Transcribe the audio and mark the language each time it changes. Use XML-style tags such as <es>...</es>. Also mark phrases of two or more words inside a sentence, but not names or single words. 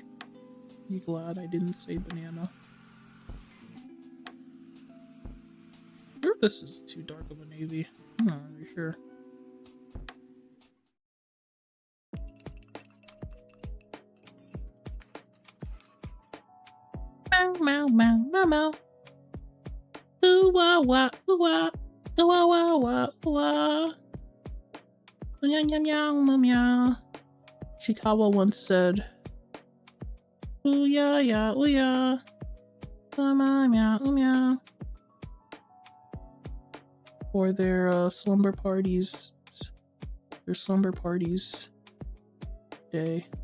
<en>You glad I didn't say banana? I wonder if this is too dark of a navy. I'm not really sure. Meow meow meow meow meow. Ooh wah wah ooh wah ooh wah wah wah ooh wah. Meow meow meow meow meow. Chikawa once said, "Ooh yeah yeah ooh yeah, meow meow meow ooh meow." For their slumber parties, day.</en>